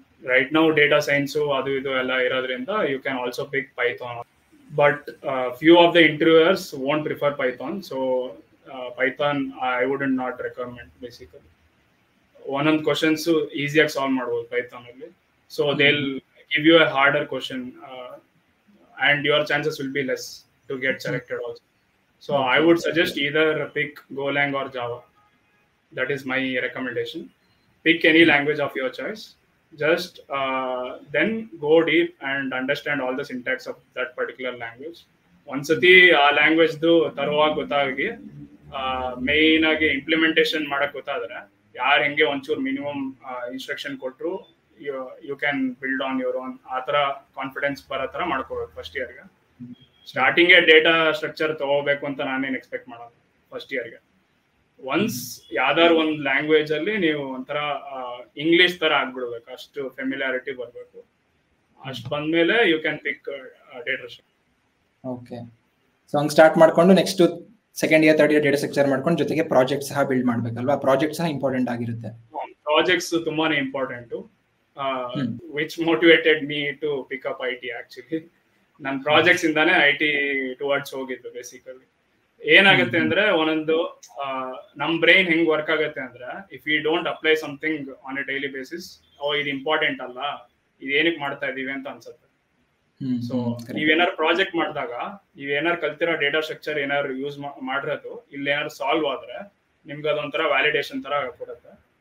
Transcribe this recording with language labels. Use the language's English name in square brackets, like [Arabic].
[English] right now data science [Kannada] ಅದು ಇದು ಎಲ್ಲ ಇರೋದ್ರಿಂದ [English] You can also pick Python. But few of the interviewers won't prefer Python, so Python I would not recommend basically. [Kannada] ಒಂದೊಂದು questions ಈಸಿಯಾಗಿ solve ಮಾಡ್ಬೋದು Python ಅಲ್ಲಿ. [English] So they will give you a harder question and your chances will be less to get selected also. So I would suggest either pick Golang or Java. That is my recommendation. Pick any language of your choice. Just then go deep and understand all the syntax of that particular language. [Kannada] Once ಆ language ತರುವಾಗ ಗೊತ್ತಾಗಿ main ಆಗಿ implementation ಮಾಡಕ್ ಗೊತ್ತಾದ್ರೆ ಯಾರು ಹೆಂಗೆ ಒಂಚೂರು minimum instruction ಕೊಟ್ಟರು [English] You can build on your own. [Kannada] ಆ ತರ ಕಾನ್ಫಿಡೆನ್ಸ್ ಬರೋ ತರ ಮಾಡ್ಕೋಬೇಕು ಫಸ್ಟ್ ಇಯರ್ಗೆ. ಸ್ಟಾರ್ಟಿಂಗ್ ಡೇಟಾ ಸ್ಟ್ರಕ್ಚರ್ ತಗೋಬೇಕು ಅಂತ ನಾನೇನು ಎಕ್ಸ್ಪೆಕ್ಟ್ ಮಾಡೋದು ಫಸ್ಟ್ ಇಯರ್ಗೆ. ಒನ್ಸ್ ಯಾವ್ದಾರು ಒಂದು ಲ್ಯಾಂಗ್ವೇಜ್ ಅಲ್ಲಿ ನೀವು ಒಂಥರ ಇಂಗ್ಲಿಷ್ ತರ ಆಗ್ಬಿಡ್ಬೇಕು, ಅಷ್ಟು ಫೆಮಿಲಿಯಾರಿಟಿ ಬರಬೇಕು. ಅಷ್ಟು ಬಂದ್ಮೇಲೆ [English] You can pick data structure. [Kannada] Okay, so ಹಂಗೆ ಸ್ಟಾರ್ಟ್ ಮಾಡ್ಕೊಂಡು next second year third year data structure ಮಾಡ್ಕೊಂಡು ಜೊತೆಗೆ ಪ್ರಾಜೆಕ್ಟ್ ಸಹ ಬಿಲ್ಡ್ ಮಾಡ್ಬೇಕಲ್ವಾ? ಪ್ರಾಜೆಕ್ಟ್ ಸಹ ಇಂಪಾರ್ಟೆಂಟ್ ಆಗಿರುತ್ತೆ. ಪ್ರಾಜೆಕ್ಟ್ಸ್ ತುಂಬಾನೇ important. [English] which motivated me to pick up IT actually. [Kannada] ನನ್ನ ಪ್ರಾಜೆಕ್ಟ್ಸ್ ಇಂದಾನೆ IT ಟುವರ್ಡ್ಸ್ ಹೋಗಿದ್ದು ಬೇಸಿಕಲಿ. ಏನಾಗುತ್ತೆ ಅಂದ್ರೆ ಒಂದೊಂದು ನಮ್ ಬ್ರೈನ್ ಹೆಂಗ್ ವರ್ಕ್ ಆಗುತ್ತೆ ಅಂದ್ರೆ, [English] if you don't apply something on a daily basis, [Kannada] ಇದು ಇಂಪಾರ್ಟೆಂಟ್ ಅಲ್ಲ, ಇದು ಏನಕ್ಕೆ ಮಾಡ್ತಾ ಇದೀವಿ ಅಂತ ಅನ್ಸುತ್ತೆ. ಸೊ ನೀವೇನಾರು ಪ್ರಾಜೆಕ್ಟ್ ಮಾಡಿದಾಗ ನೀವೇನಾರು ಕಲ್ತಿರೋ ಡೇಟಾ ಸ್ಟ್ರಕ್ಚರ್ ಏನಾದ್ರು ಯೂಸ್ ಮಾಡಿರೋದು ಇಲ್ಲಿ ಏನಾದ್ರು ಸಾಲ್ವ್ ಆದ್ರೆ ನಿಮ್ಗೆ ಅದೊಂಥರ ವ್ಯಾಲಿಡೇಷನ್ ತರ ಕೊಡುತ್ತೆ.